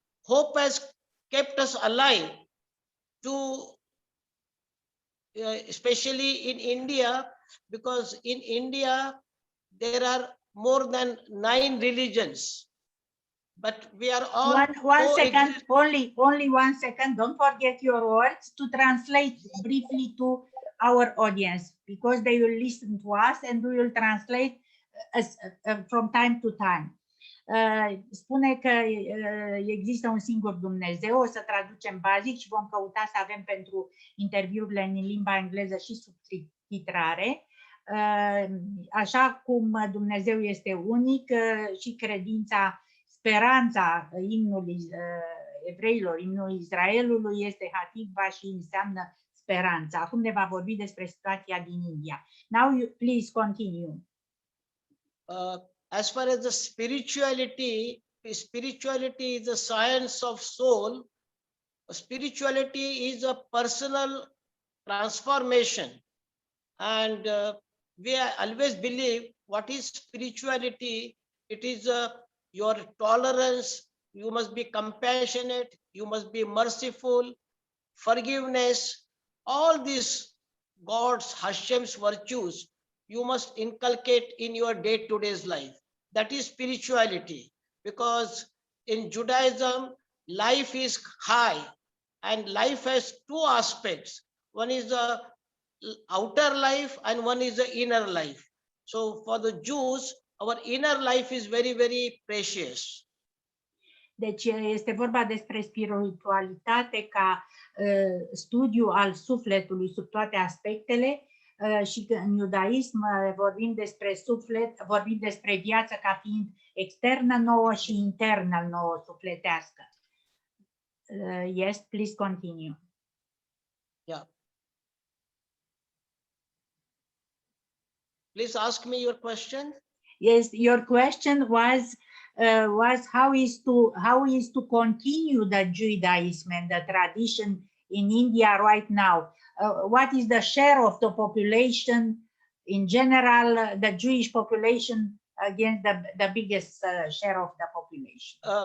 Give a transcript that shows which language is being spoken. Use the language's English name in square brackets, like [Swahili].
[English] Hope has kept us alive to, especially in India, because in India there are more than 9 religions, but we are all one second, only 1 second. Don't forget your words to translate briefly to our audience, because they will listen to us and we will translate from time to time. [Romanian] Spune că există un singur Dumnezeu, o să traducem bazic și vom căuta să avem pentru interviurile în limba engleză și subtitrare. Așa cum Dumnezeu este unic și credința, speranța imnului evreilor, imnul Israelului este Hatikva și înseamnă speranța. Acum ne va vorbi despre situația din India. [English] Now you please continue. As far as the spirituality is the science of soul. Spirituality is a personal transformation, and we always believe what is spirituality. It is your tolerance. You must be compassionate. You must be merciful, forgiveness. All these God's HYAM's virtues you must inculcate in your day-to-day life. That is spirituality, because in Judaism, life is high and life has 2 aspects. One is the outer life and one is the inner life. So for the Jews, our inner life is very, very precious. [Romanian] Deci este vorba despre spiritualitate ca studiu al sufletului sub toate aspectele. Și în iudaism vorbim despre suflet, vorbim despre viață ca fiind externă nouă și internă nouă sufletească. [English] Yes, please continue. Yeah. Please ask me your question. Yes, your question was how is to continue the Judaism and the tradition in India right now? What is the share of the population in general, the Jewish population against the biggest share of the population?